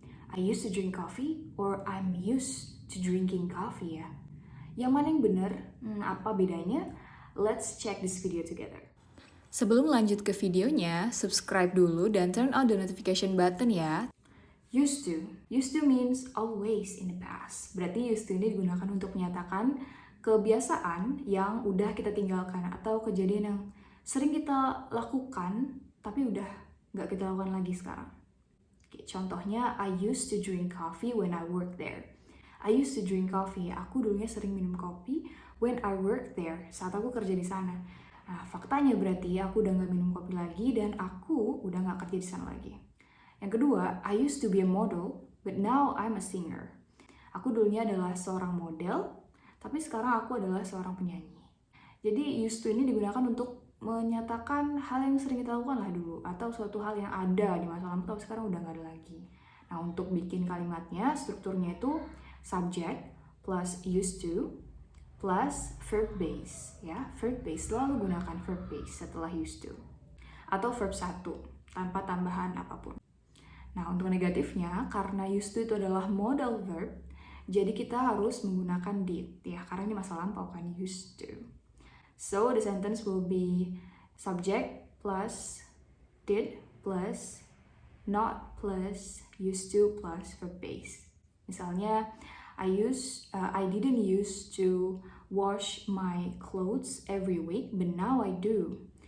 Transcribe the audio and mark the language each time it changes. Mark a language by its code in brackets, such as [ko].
[en] I used to drink coffee or I'm used to drinking coffee ya. [id] Yang mana yang benar? Apa bedanya? [en] Let's check this video together. [id] Sebelum lanjut ke videonya, subscribe dulu dan [en] turn on the notification button [id] ya. [en] Used to. Used to means always in the past. [id] Berarti used to ini digunakan untuk menyatakan kebiasaan yang udah kita tinggalkan atau kejadian yang sering kita lakukan tapi udah nggak kita lakukan lagi sekarang. Oke, contohnya, [en] I used to drink coffee when I worked there. I used to drink coffee. [id] Aku dulunya sering minum kopi [en] when I worked there. [id] Saat aku kerja di sana. Nah, faktanya berarti aku udah nggak minum kopi lagi dan aku udah nggak kerja di sana lagi. Yang kedua, [en] I used to be a model, but now I'm a singer. [id] Aku dulunya adalah seorang model, tapi sekarang aku adalah seorang penyanyi. Jadi used to ini digunakan untuk menyatakan hal yang sering kita lakukan lah dulu, atau suatu hal yang ada di masa lalu tapi sekarang udah nggak ada lagi. Nah, untuk bikin kalimatnya, strukturnya itu [en] subject plus used to plus verb base. [id] Ya, verb base, selalu gunakan verb base setelah used to. Atau verb 1, tanpa tambahan apapun. Nah, untuk negatifnya, karena used to itu adalah modal verb, jadi kita harus menggunakan did, ya, karena ini masa lampau kan, used to. [en] So, the sentence will be subject plus did plus not plus used to plus verb base. [id] Misalnya, [en] I didn't used to wash my clothes every week, but now I do.